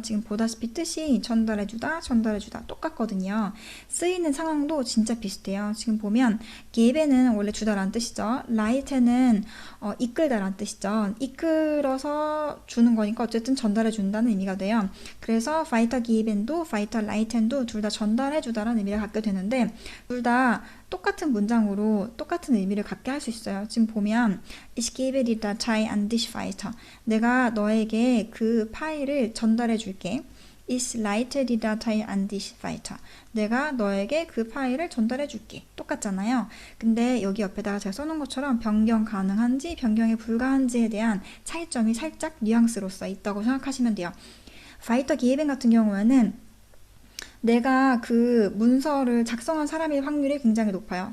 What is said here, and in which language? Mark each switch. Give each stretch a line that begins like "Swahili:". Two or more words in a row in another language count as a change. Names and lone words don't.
Korean: 지금 보다시피 뜻이 전달해주다, 전달해주다 똑같거든요. 쓰이는 상황도 진짜 비슷해요. 지금 보면 geben은 원래 주다라는 뜻이죠. leiten은 이끌다라는 뜻이죠. 이끌어서 주는 거니까 어쨌든 전달해준다는 의미가 돼요. 그래서 weitergeben도 weiterleiten도 둘 다 전달해주다라는 의미를 갖게 되는데 둘 다 똑같은 문장으로 똑같은 의미를 갖게 할 수 있어요.
German: 지금 보면 Ich gebe die Datei an dich weiter.
Korean: 내가 너에게 그 파일을 전달해 줄게.
German: Ich leite die Datei an dich weiter.
Korean: 내가 너에게 그 파일을 전달해 줄게. 똑같잖아요. 근데 여기 옆에다가 제가 써놓은 것처럼 변경 가능한지 변경이 불가한지에 대한 차이점이 살짝 뉘앙스로서 있다고 생각하시면 돼요. weitergeben 같은 경우에는 내가 그 문서를 작성한 사람일 확률이 굉장히 높아요.